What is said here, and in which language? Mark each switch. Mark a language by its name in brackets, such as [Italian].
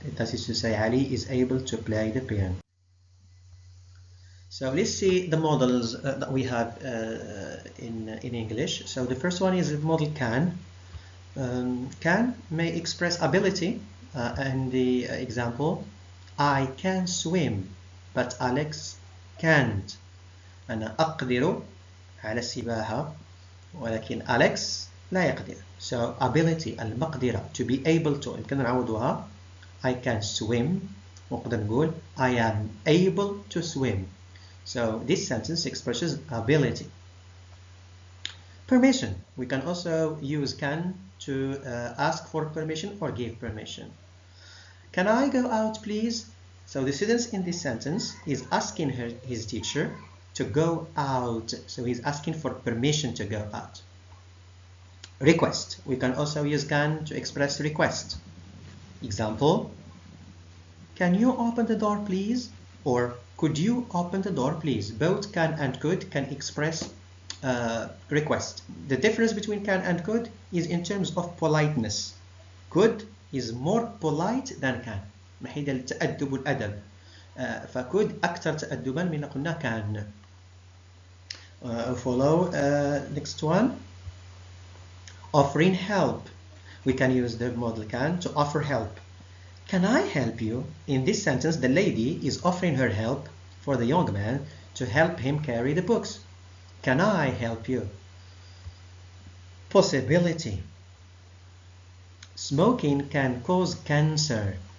[English] That is to say, Ali is able to play the piano. So let's see the models that we have in English. So the first one is the model can. Can may express ability, and the example, I can swim but Alex can't. [Arabic] أنا أقدر على السباحة ولكن أليكس لا يقدر. [English] So ability المقدرة, to be able to, [Arabic] يمكن نعوضها [English] I can swim, [Arabic] ونقدر نقول [English] I am able to swim. So this sentence expresses ability. Permission, we can also use can to ask for permission or give permission. Can I go out please? So the student in this sentence is asking his teacher to go out. So he's asking for permission to go out. Request, we can also use can to express request. Example, can you open the door please? Or could you open the door please? Both can and could can express request. The difference between can and could is in terms of politeness. Could is more polite than can [Arabic] من حيث التأدب والأدب. فكود أكثر تأدبا من قلنا كان. [English] Follow next one. Offering help, we can use the model can to offer help. Can I help you? In this sentence the lady is offering her help for the young man to help him carry the books. Can I help you? Possibility, smoking can cause cancer.